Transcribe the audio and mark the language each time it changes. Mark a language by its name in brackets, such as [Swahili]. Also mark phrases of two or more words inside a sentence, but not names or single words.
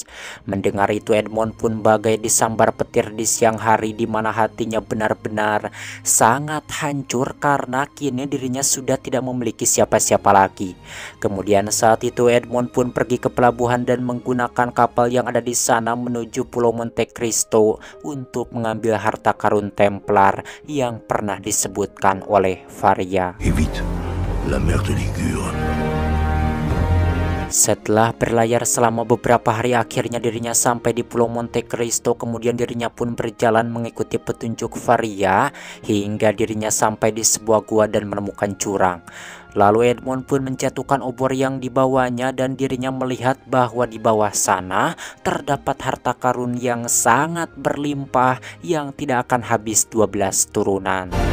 [Indonesian] Mendengar itu, Edmond pun bagai disambar petir di siang hari, di mana hatinya benar-benar sangat hancur karena kini dirinya sudah tidak memiliki siapa-siapa lagi. Kemudian saat itu Edmond pun pergi ke pelabuhan dan menggunakan kapal yang ada di sana menuju Pulau Monte Cristo untuk mengambil harta karun Templar yang pernah disebutkan oleh Faria. [French] Et vite, la mer de Ligure. [Indonesian] Setelah berlayar selama beberapa hari, akhirnya dirinya sampai di Pulau Monte Cristo. Kemudian dirinya pun berjalan mengikuti petunjuk Faria hingga dirinya sampai di sebuah gua dan menemukan jurang. Lalu Edmond pun menjatuhkan obor yang dibawanya dan dirinya melihat bahwa di bawah sana terdapat harta karun yang sangat berlimpah yang tidak akan habis 12 turunan.